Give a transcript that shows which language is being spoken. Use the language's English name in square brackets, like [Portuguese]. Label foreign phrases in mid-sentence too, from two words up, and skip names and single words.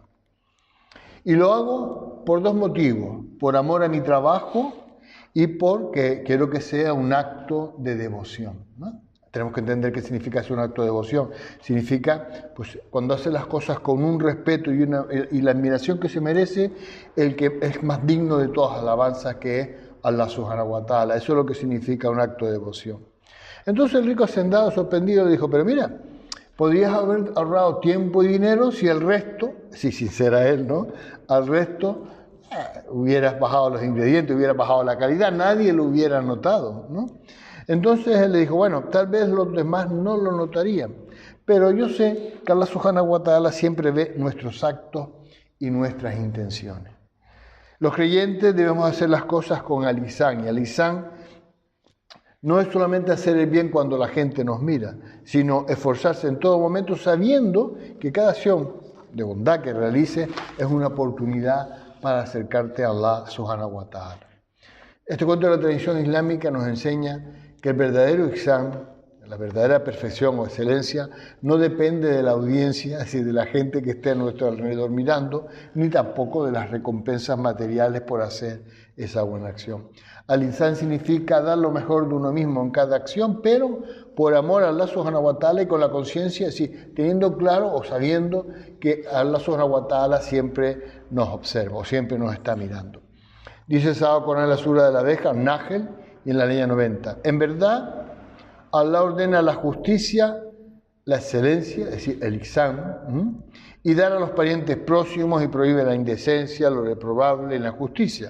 [Spanish] Y lo hago por dos motivos: por amor a mi trabajo y porque quiero que sea un acto de devoción, ¿no? Tenemos que entender qué significa ser un acto de devoción. Significa, pues, cuando hace las cosas con un respeto y la admiración que se merece el que es más digno de todas alabanzas, que es Allah [Arabic] سبحانه وتعالى. [Spanish] Eso es lo que significa un acto de devoción. Entonces el rico hacendado, sorprendido, le dijo: pero mira, podrías haber ahorrado tiempo y dinero si el resto, si sincera él, ¿no? Al resto hubieras bajado los ingredientes, hubieras bajado la calidad, nadie lo hubiera notado, ¿no? Entonces él le dijo: bueno, tal vez los demás no lo notarían, pero yo sé que Allah [Arabic] سبحانه وتعالى [Spanish] siempre ve nuestros actos y nuestras intenciones. Los creyentes debemos hacer las cosas con al-ihsan, y al-ihsan no es solamente hacer el bien cuando la gente nos mira, sino esforzarse en todo momento sabiendo que cada acción de bondad que realices es una oportunidad para acercarte a Allah [Arabic] سبحانه وتعالى. [Spanish] Este cuento de la tradición islámica nos enseña que el verdadero ihsan, la verdadera perfección o excelencia, no depende de la audiencia, es decir, de la gente que esté a nuestro alrededor mirando, ni tampoco de las recompensas materiales por hacer esa buena acción. Al-ihsan significa dar lo mejor de uno mismo en cada acción, pero por amor a Allah [Arabic] سبحانه وتعالى [Spanish] y con la conciencia, es decir, teniendo claro o sabiendo que Allah [Arabic] سبحانه وتعالى [Spanish] siempre nos observa o siempre nos está mirando. Dice Sahaba Corán en la sura de la abeja, Nahl, y en la línea 90. En verdad, Allah ordena la justicia, la excelencia, es decir, el ihsan, y dar a los parientes próximos, y prohíbe la indecencia, lo reprobable y la injusticia.